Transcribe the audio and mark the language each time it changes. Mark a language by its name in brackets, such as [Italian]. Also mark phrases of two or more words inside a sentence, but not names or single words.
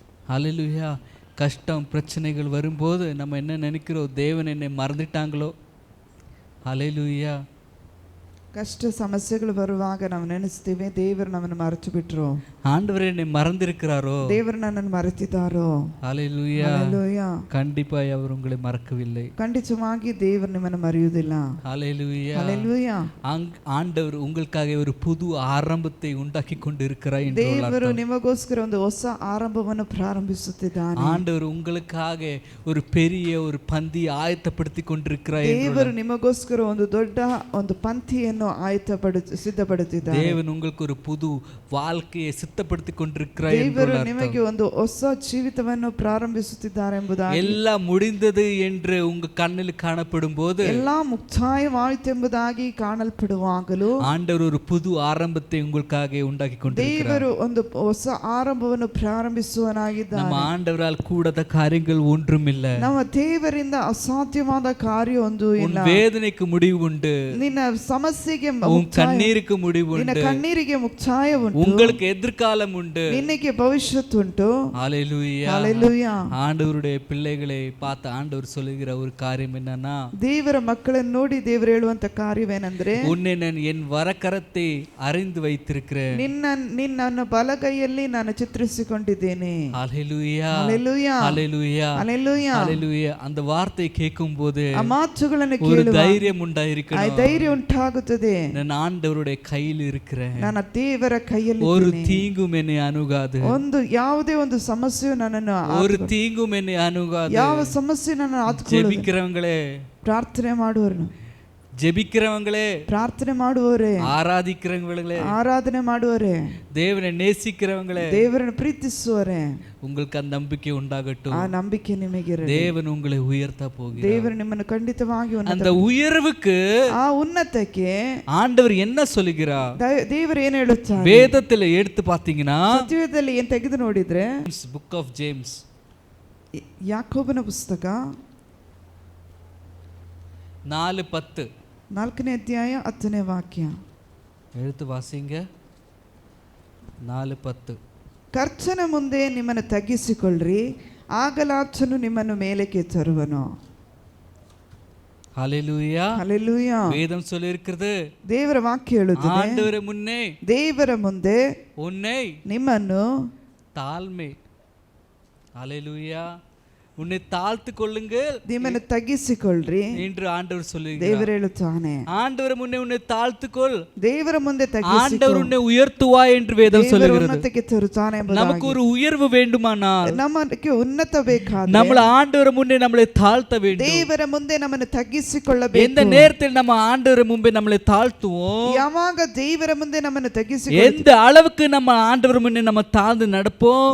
[Tamil] ஹல்லேலூயா. கஷ்டம் பிரச்சனைகள் வரும்போது நம்ம என்ன நினைக்கிறோம், தேவன் என்னை மறந்துட்டாங்களோ. ஹல்லேலூயா. [Kannada] ಕಷ್ಟ ಸಮಸ್ಯೆಗಳು ಬರುವಾಗ ನಾವು ನೆನೆಸ್ತೀವಿ ದೇವರು ನಮ್ಮನ್ನು ಮರೆತು ಬಿಟ್ರು, [Tamil] ஆண்டவர் என்னை மறந்திருக்கிறாரோ. [Kannada] ದೇವರು ನನ್ನನ್ನು ಮರೆತಿದ್ದಾರೋ. [Tamil] ஹல்லேலூயா. ஹல்லேலூயா. கண்டிப்பாய் அவர் உங்களை மறக்கவில்லை. [Kannada] ಖಂಡಿತವಾಗಿ ದೇವರು ನಿಮ್ಮನ್ನು ಮರೆಯುವುದಿಲ್ಲ. [Tamil] ஹல்லேலூயா. ஹல்லேலூயா. ஆண்டவர் உங்களுக்காக ஒரு புது ஆரம்பத்தை உண்டாக்கி கொண்டு இருக்கிறார் என்று [Kannada] ದೇವರು ನಿಮಗೋಸ್ಕರ ಒಂದು ಹೊಸ ಆರಂಭವನ್ನು ಪ್ರಾರಂಭಿಸುತ್ತಿದ್ದಾನೆ. [Tamil] ஆண்டவர் உங்களுக்காக ஒரு பெரிய ஒரு பந்தி ஆயத்தப்படுத்தி கொண்டிருக்கிறார். [Kannada] ದೇವರು ನಿಮಗೋಸ್ಕರ ಒಂದು ದೊಡ್ಡ ಒಂದು ಪಂಥಿಯನ್ನು ಸಿದ್ಧಪಡುತ್ತಿದ್ದಾನೆ. [Tamil] தேவன் உங்களுக்கு ஒரு புது வாழ்க்கையை சித்தப்படுத்தி கொண்டிருக்கிறார். [Kannada] ದೇವರು ನಿಮಗೆ ಒಂದು ಹೊಸ ಜೀವಿತವನ್ನು ಪ್ರಾರಂಭಿಸುತ್ತಿದ್ದಾರೆ ಎಂಬುದಾಗಿ. [Tamil] எல்லாம் முடிந்தது என்று உங்க கண்ணில் காணப்படும் போது, [Kannada] ಎಲ್ಲ ಮುಕ್ತಾಯವಾಯಿತು ಎಂಬುದಾಗಿ ಕಾಣಲ್ಪಡುವಾಗಲೂ [Tamil] ஆண்டவர் ஒரு புது ஆரம்பத்தை உங்களுக்காக உண்டாக்கி கொண்டிருக்கிறார். [Kannada] ದೇವರು ಒಂದು ಹೊಸ ಆರಂಭವನ್ನು ಪ್ರಾರಂಭಿಸುವನಾಗಿದ್ದಾನೆ. [Tamil] நம்ம ஆண்டவரால் கூடாத காரியங்கள் ஒன்றும் இல்லை. [Kannada] ನಮ್ಮ ದೇವರಿಂದ ಅಸಾಧ್ಯವಾದ ಕಾರ್ಯ ಒಂದು ಇಲ್ಲ. [Tamil] வேதனைக்கு முடிவு உண்டு. [Kannada] ನಿನ್ನ ಸಮಸ್ಯೆಗೆ [Tamil] உன் கண்ணீருக்கு முடிவு [Kannada] ನಿನ್ನ [Tamil] உண்டு. [Kannada] ಕಣ್ಣೀರಿಗೆ ಮುಕ್ತಾಯ ಉಂಟು. [Tamil] உங்களுக்கு எதிர்காலம் உண்டு. [Kannada] ನಿನಗೆ ಭವಿಷ್ಯತ್ತು ಉಂಟು. [Tamil] ஹல்லேலூயா. ஹல்லேலூயா. ஆண்டவருடைய பிள்ளைகளை பார்த்து ஆண்டவர் சொல்லுகிற ஒரு காரியம் என்னன்னா, [Kannada] ದೇವರ ಮಕ್ಕಳನ್ನು ನೋಡಿ ದೇವರು ಹೇಳುವಂತ ಕಾರ್ಯವೇನೆಂದ್ರೆ, [Tamil] உன்னை நான் என் வரக்கரத்தை அறிந்து வைத்திருக்கிறேன். [Kannada] ನಿನ್ನನ್ನು ಬಲಗೈಯಲ್ಲಿ ನಾನು ಚಿತ್ರಿಸಿಕೊಂಡಿದ್ದೇನೆ. [Tamil] ஹல்லேலூயா. ஹல்லேலூயா. ஹல்லேலூயா. ஹல்லேலூயா. ஹல்லேலூயா. அந்த வார்த்தை கேட்கும்போது [Kannada] ಆ ಮಾತುಗಳನ್ನು [Tamil] ஒரு [Kannada] ಕೇಳುವ [Tamil] தைரியம் [Kannada] ಆ [Tamil] உண்டாயிருக்கணும். [Kannada] ಧೈರ್ಯ ಉಂಟಾಗುತ್ತದೆ. [Tamil] நான் ஆண்டவருடைய கையில் இருக்கிறேன். [Kannada] ನನ್ನ ದೇವರ ಕೈಯಲ್ಲಿ [Tamil] ஒரு [Kannada] ಇದ್ದೇನೆ. [Tamil] தீங்கும் என்னை அணுகாது. [Kannada] ಒಂದು ಯಾವುದೇ ಒಂದು ಸಮಸ್ಯೆಯು ನನ್ನನ್ನು [Tamil] ஒரு தீங்கும் என்னை அணுகாது. [Kannada] ಯಾವ ಸಮಸ್ಯೆ ನನ್ನನ್ನು ಆತ್ಕೊಳ್ಳೋದು. [Tamil] ஜெபிக்கிறவங்களே, [Kannada] ಪ್ರಾರ್ಥನೆ ಮಾಡುವವರು, [Tamil] ஜெபிக்கிறவங்களே, [Kannada] ಪ್ರಾರ್ಥನೆ ಮಾಡುವವರೇ, [Tamil] ஆராதிக்கிறவங்களே, [Kannada] ಆರಾಧನೆ ಮಾಡುವವರೇ, [Tamil] தேவனை நேசிக்கிறவங்களே, [Kannada] ದೇವರನ್ನು ಪ್ರೀತಿಸುವವರೇ, [Tamil] உங்களுக்கு அந்த நம்பிக்கை உண்டாகட்டும். [Kannada] ಆ ನಂಬಿಕೆ ನಿಮಗಿರಲಿ. [Tamil] தேவன் உங்களை உயர்த்த போகிறார். [Kannada] ದೇವರು ನಿಮ್ಮನ್ನು ಖಂಡಿತವಾಗಿ [Tamil] அந்த உயர்வுக்கு [Kannada] ಆ ಉನ್ನತಕ್ಕೆ [Tamil] ஆண்டவர் என்ன சொல்லுகிறார்? [Kannada] ದೇವರು ಏನು ಹೇಳುತ್ತಾರೆ? [Tamil] வேதத்துல எடுத்து பார்த்தீங்கன்னா, [Kannada] ಸತ್ಯದಲ್ಲಿ ಏನು ತೆಗೆದು ನೋಡಿದ್ರೆ, [English] book of James, [Kannada] ಯಾಕೋಬನ ಪುಸ್ತಕ 4:10 4ನೇ ಅಧ್ಯಾಯ 10ನೇ ವಾಕ್ಯ. [Tamil] எடுத்து வாசிங்க. 4:10. [Kannada] ಕರ್ತನ ಮುಂದೆ ನಿಮ್ಮನ್ನು ತಗ್ಗಿಸಿಕೊಳ್ಳ್ರಿ, ಆಗಲಾಚನು ನಿಮ್ಮನ್ನು ಮೇಲಕ್ಕೆ ತರುವನು. [Tamil] ஹல்லேலூயா. [Kannada] ಹಲ್ಲೆಲೂಯಾ. [Tamil] வேதம் சொல்லி இருக்கிறது, [Kannada] ದೇವರ ವಾಕ್ಯ ಹೇಳುತ್ತದೆ, [Tamil] ஆண்டவரே முன்னே [Kannada] ದೇವರ ಮುಂದೆ [Tamil] உன்னை [Kannada] ನಿಮ್ಮನ್ನು [Tamil] தாழ்மை, ஹல்லேலூயா, உன்னை தாழ்த்து கொள்ளுங்கள், [Kannada] ನಿಮ್ಮನ್ನು ತಗ್ಗಿಸಿಕೊಳ್ಳ್ರಿ [Tamil] என்று ஆண்டவர் சொல்லுகிறார். [Kannada] ದೇವರು ಹೇಳುತ್ತಾನೆ. [Tamil] ஆண்டவர் முன்னே உன்னை தாழ்த்துக்கொள், [Kannada] ದೇವರ ಮುಂದೆ [Tamil] ஆண்டவர் உன்னை உயர்த்துவா என்று வேதம் சொல்லுகிறது. [Kannada] ಉನ್ನತಕ್ಕೆ ತರುತ್ತಾನೆ ಎಂಬುದಾಗಿ. [Tamil] நமக்கு ஒரு உயர்வு வேண்டுமானால் [Kannada] ನಮಗೆ ಉನ್ನತ ಬೇಕಾದ್ರೆ [Tamil] நம்மள ஆண்டவர் முன்னே நம்மளை தாழ்த்த வேண்டும். [Kannada] ದೇವರ ಮುಂದೆ ನಮ್ಮನ್ನು ತಗ್ಗಿಸಿಕೊಳ್ಳಬೇಕು. [Tamil] எந்த நேரத்தில் நம்ம ஆண்டவர் முன்பே நம்மளை தாழ்த்துவோம், [Kannada] ಯಾವಾಗ ದೇವರ ಮುಂದೆ ನಮ್ಮನ್ನು [Tamil] எந்த [Kannada] ತಗ್ಗಿಸಿಕೊಳ್ಳುತ್ತೇವೆ, [Tamil] அளவுக்கு நம்ம ஆண்டவர் முன்னே நம்ம தாழ்ந்து நடப்போம்,